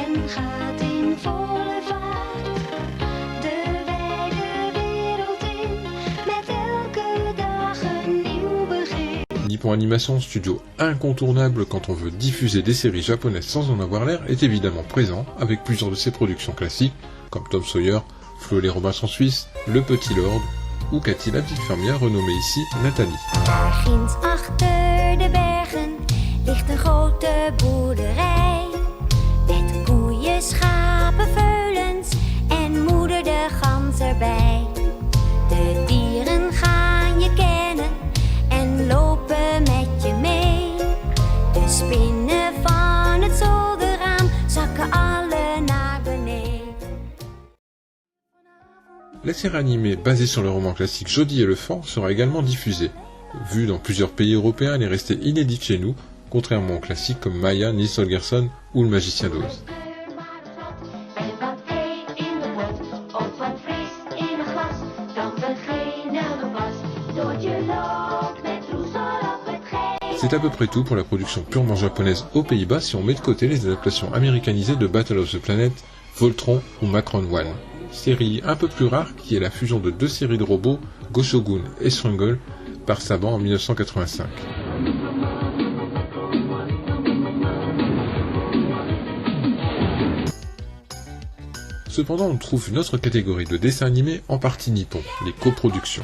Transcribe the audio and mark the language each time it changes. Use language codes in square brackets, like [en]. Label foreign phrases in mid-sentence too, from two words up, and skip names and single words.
[nl] gaat in volle vaart de wijde wereld in, met elke dag een nieuw begin. [fr] Nippon Animation, studio incontournable quand on veut diffuser des séries japonaises sans en avoir l'air, est évidemment présent avec plusieurs de ses productions classiques, comme Tom Sawyer, Flo et les Robinson Suisses, Le Petit Lord, ou Cathy la petite fermière renommée ici Nathalie. [nl] Daar ginds achter de bergen ligt een grote boerderij, met koeien, schapen, veulens en moeder de gans erbij. De dieren gaan je kennen en lopen met je mee. De spinnen van het zolderraam zakken alle naar beneden. [fr] La série animée basée sur le roman classique Jodie et le Fan sera également diffusée. Vue dans plusieurs pays européens, elle est restée inédite chez nous, contrairement aux classiques comme Maya, Nils Holgersson ou Le Magicien d'Oz. [nl] En wat thee in de pot, of wat fris in een glas, dan beginnen we pas. Doortje loopt met roesel op het geel. [fr] C'est à peu près tout pour la production purement japonaise aux Pays-Bas si on met de côté les adaptations américanisées de Battle of the Planet, Voltron ou Macron One. Série un peu plus rare qui est la fusion de deux séries de robots, Goshogun et Strangle, par Saban en 1985. Cependant, on trouve une autre catégorie de dessins animés en partie nippon, les coproductions.